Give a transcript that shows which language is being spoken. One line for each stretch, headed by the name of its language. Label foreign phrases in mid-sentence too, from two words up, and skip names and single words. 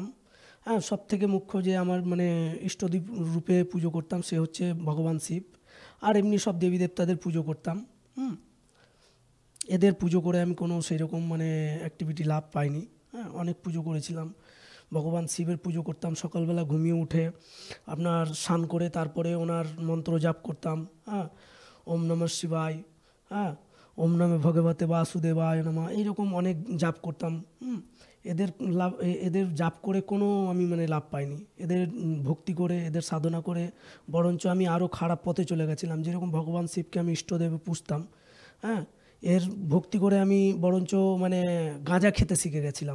Bangla: হ্যাঁ, সব থেকে মুখ্য যে আমার ইষ্টদেব রূপে পুজো করতাম সে হচ্ছে ভগবান শিব, আর এমনি সব দেবী দেবতাদের পুজো করতাম। এদের পুজো করে আমি কোনো সেরকম অ্যাক্টিভিটি লাভ পাইনি। হ্যাঁ, অনেক পুজো করেছিলাম। ভগবান শিবের পুজো করতাম, সকালবেলা ঘুমিয়ে উঠে আপনার স্নান করে তারপরে ওনার মন্ত্র জাপ করতাম। হ্যাঁ,
Sanskrit: ওম নমঃ শিবায়, হ্যাঁ, ওম নমঃ ভগবতে বাসুদেবায় নমঃ,
Bangla: এইরকম অনেক জাপ করতাম। এদের জাপ করে কোনো আমি লাভ পাইনি। এদের ভক্তি করে, এদের সাধনা করে বরঞ্চ আমি আরও খারাপ পথে চলে গেছিলাম। যেরকম ভগবান শিবকে আমি ইষ্টদেবে পুজতাম, হ্যাঁ, এর ভক্তি করে আমি বরঞ্চ গাঁজা খেতে শিখে গেছিলাম।